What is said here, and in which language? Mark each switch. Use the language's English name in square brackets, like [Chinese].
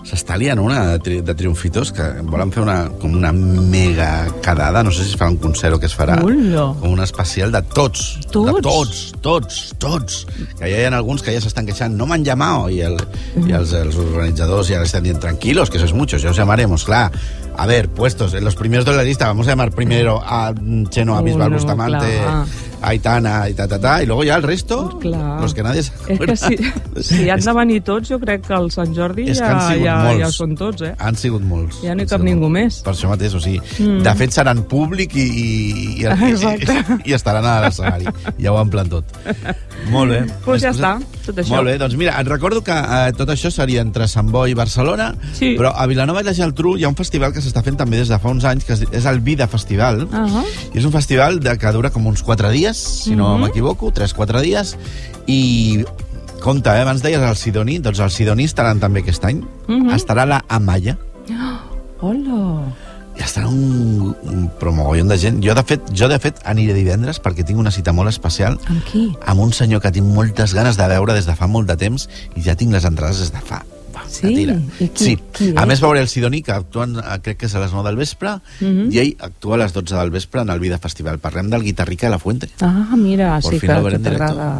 [Catalan] S'està liant una de Trunfitos que volen fer com una mega quedada, no sé si es farà un concert o què es farà. Ullo. Com un especial de tots. Tots? De tots, tots, tots. Que ja hi ha alguns que ja s'estan queixant, no m'han llamat, i els organitzadors ja estan dient, [Spanish] tranquilos, que sois muchos, ya os llamaremos, [Catalan] clar. [Spanish] A ver, puestos, en los primeros de la lista vamos a llamar primero a Chenoa, Bisbal, Bustamante... [Catalan] Aitana i ta-ta-ta, i després ja el resto, els que nadie s'acorda. És que si han de venir tots, jo crec que el Sant Jordi ja són tots, eh? Han sigut molts. Ja no hi cap ningú més. Per això mateix, o sigui, de fet seran públic i estaran a l'escenari. Ja ho amplen tot. Molt bé. Pues ja està, tot això. Molt bé, doncs mira, et recordo que tot això seria entre Sant Boi i Barcelona, però a Vilanova i la Geltrú hi ha un festival que s'està fent també des de fa uns anys, que és el Vida Festival, i és un festival que dura com uns 4 dies, si no m'equivoco, 3-4 dies, i compte, abans deies el Sidoní, doncs el Sidoní estaran també aquest any, estarà la Amaya. Hola! I estarà un promogollon de gent. Jo, de fet, aniré divendres perquè tinc una cita molt especial. Amb qui? Amb un senyor que tinc moltes ganes de veure des de fa molt de temps i ja tinc les entrades des de fa. Qui a més veuré el Sidoní, que actuen, crec que és a les 9 del vespre, i ell actua a les 12 del vespre en el Vida Festival. Parlem del guitarrista de la Fuente. Ah, mira, por sí, que t'agrada.